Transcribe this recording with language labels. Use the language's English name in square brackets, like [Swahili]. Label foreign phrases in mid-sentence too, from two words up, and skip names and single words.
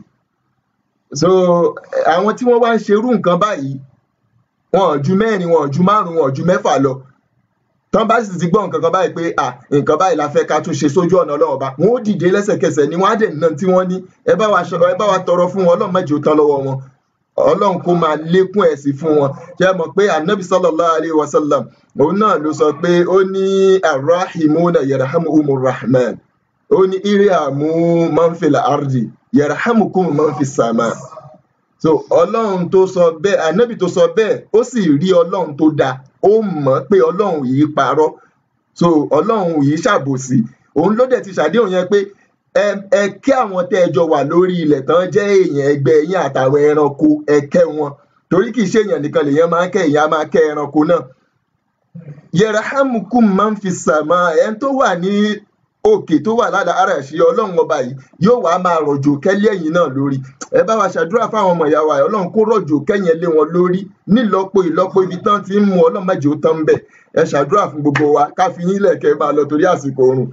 [Yoruba] So àwọn tí wọ́n wá ń ṣerú nǹkan báyìí wọn ò ju 4, wọn ò ju 5, wọn ò ju 6 lọ. Tán bá sì ti gbọ́ nǹkan kan báyìí pé nǹkan báyìí la fẹ́ ká tún ṣe sójú ọ̀nà Ọlọ́run Ọba, wọn ó dìde lẹ́sẹ̀kẹsẹ̀ ni wọ́n á dẹ̀ ná tí wọ́n ní. Ẹ bá wa tọrọ fún wọn, Ọlọ́run má jẹ́ ó tán lọ́wọ́ wọn, Ọlọ́run kó máa lékún ẹ̀sìn fún wọn. Ṣé ẹ mọ̀ pé Ànábì [Arabic] صلى الله عليه وسلم [Yoruba] òun náà ló sọ pé ó ní [Arabic] الراحمون يرحمهم الرحمن, [Yoruba] ó ní [Arabic] ارحموا من في الأرض يرحمكم من في السماء. [Yoruba] So Ọlọ́run tó sọ bẹ́ẹ̀, Ànábì tó sọ bẹ́ẹ̀, ó sì rí Ọlọ́run tó dáa, ó mọ̀ pé Ọlọ́run yìí parọ́, so Ọlọ́run yìí ṣàbòsí. Òun ló dẹ̀ ti ṣàdéhùn yẹn pé ẹ kẹ́ àwọn tẹ́ ẹ jọ wà lórí ilẹ̀ tán jẹ́ èèyàn ẹgbẹ́ yín àtàwọn ẹranko, ẹ kẹ́ wọn, torí kì í ṣe èèyàn nìkan lèèyàn máa ń kẹ́, èèyàn máa kẹ́ ẹranko náà. [Arabic] يرحمكم من في السماء, [Yoruba] ẹni tó wà ní òkè tó wà ládàá àràṣì Ọlọ́run Ọba yìí yóò wá máa rọ̀jò kẹ́lẹ́ ẹ̀yìn náà lórí. Ẹ bá wa ṣàdúrà fáwọn ọmọ ìyá wa, Ọlọ́run kó rọ̀jò kẹ́yìn lé wọn lórí nílọ́po ìlọ́po ibi tán ti ń mú, Ọlọ́run má jẹ́ ó tán bẹ̀. Ẹ ṣàdúrà fún gbogbo wa, ká fi yín lẹ̀kẹ́ máa lọ torí àsìkò oorun.